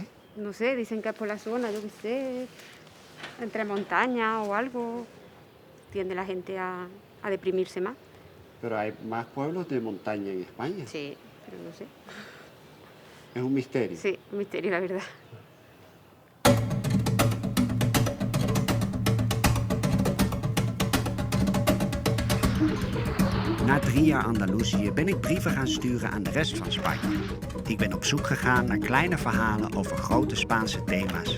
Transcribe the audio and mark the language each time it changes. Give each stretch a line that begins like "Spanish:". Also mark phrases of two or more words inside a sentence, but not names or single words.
Spanish: No sé, dicen que es por la zona, yo qué sé, entre montañas o algo, tiende la gente a deprimirse más. Pero hay más pueblos de montaña en España. Sí, pero no sé. Es un misterio. Sí, un misterio, la verdad.
Dutch: Na 3 jaar Andalusië ben ik brieven gaan sturen aan de rest van Spanje. Ik ben op zoek gegaan naar kleine verhalen over grote Spaanse thema's.